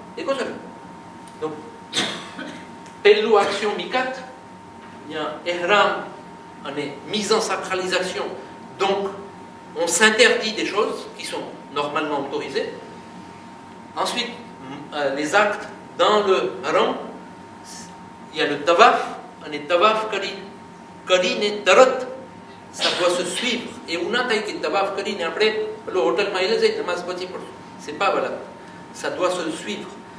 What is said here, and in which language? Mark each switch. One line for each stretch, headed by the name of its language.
Gujarati: દેખો છો ને, તો પહેલું action mikat, ત્યાં ihram અને
French: mise en sacralisation. Donc on s'interdit des choses qui sont normalement autorisées. Ensuite les actes dans le haram, il y a le tawaf,
Gujarati: અને તવાફ કરીને તરત
French: ça doit se suivre.
Gujarati: એવું ના થાય કે તવાફ કરીને આપણે પેલો હોટલમાં એટલે જઈ નમાઝ પછી પડશું,
French: c'est pas voilà, ça doit se suivre.